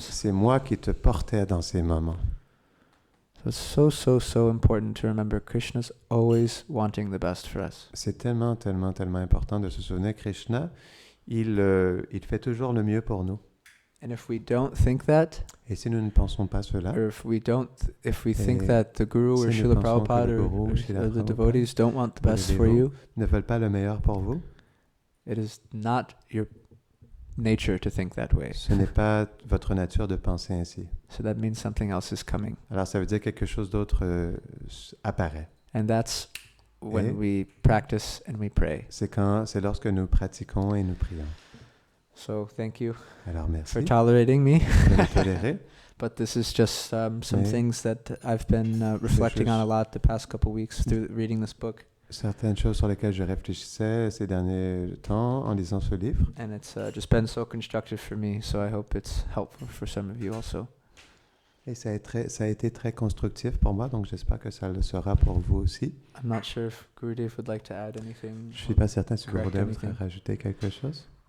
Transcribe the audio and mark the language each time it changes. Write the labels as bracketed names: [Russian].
[French] c'est moi qui te portais dans ces moments. [English] So it's so important to remember Krishna's always wanting the best for us. [French] C'est tellement important de se souvenir que Krishna, il fait toujours le mieux pour nous. [English] And if we don't think that, [French] Et si nous ne pensons pas cela, [English] or if we think [French] Et [English] that the Guru or [French] si nous [English] Srila [French] pensons que [English] Prabhupada [French] le [English] or, [French] Guru, [English] or [French] Srila [English] the [French] Prabhupada, [English] devotees don't want the [French] ou les [English] best for [French] dévots [English] you, [French] ne veulent pas le meilleur pour vous, [English] it is not your nature to think that way. [French] ce n'est pas votre nature de penser ainsi. [English] So that means something else is coming. [French] Alors ça veut dire quelque chose d'autre apparaît. [English] And that's when [French] Et- [English] we practice and we pray. [French] C'est lorsque nous pratiquons et nous prions. [English] So thank you [French] Alors merci [English] for tolerating me. [French] de le tolérer. [English] But this is just some [French] Mais- [English] things that I've been reflecting on a lot the past couple weeks through reading this book. [French] certaines choses sur lesquelles je réfléchissais ces derniers temps en lisant ce livre. [English] And it's just been so constructive for me, so I hope it's helpful for some of you also. [French] Et ça a été très constructif pour moi, donc j'espère que ça le sera pour vous aussi. [English] I'm not sure if Gurudev would like to add anything. [French] Je ne suis pas certain si [English] Correct [French] Gurudev voudrait [English] anything. [French] rajouter quelque chose.